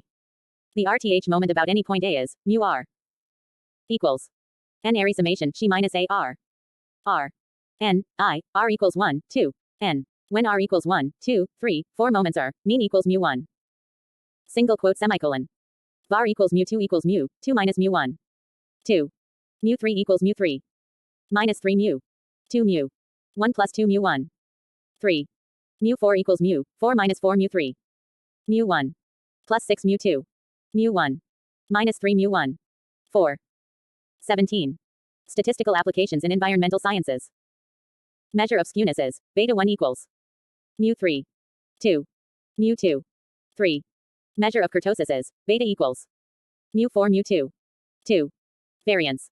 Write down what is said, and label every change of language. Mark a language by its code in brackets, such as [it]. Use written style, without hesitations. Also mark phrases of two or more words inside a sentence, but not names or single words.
[en] The RTH moment about any point A is mu r equals n area summation she minus a r r n I r equals 1 2 n. When r equals 1 2 3 4 moments are mean equals mu 1 single quote semicolon var equals mu 2 equals mu 2 minus mu 1 2 mu 3 equals mu 3 minus 3 mu 2 mu 1 plus 2 mu 1 3 mu 4 equals mu 4 minus 4 mu 3 mu 1 plus 6 mu 2 mu 1 minus 3 mu 1 4. 17. Statistical applications in environmental sciences. Measure of skewness is beta 1 equals mu 3 2 mu 2 3. Measure of kurtosis is beta equals mu 4 mu 2 2. Variance.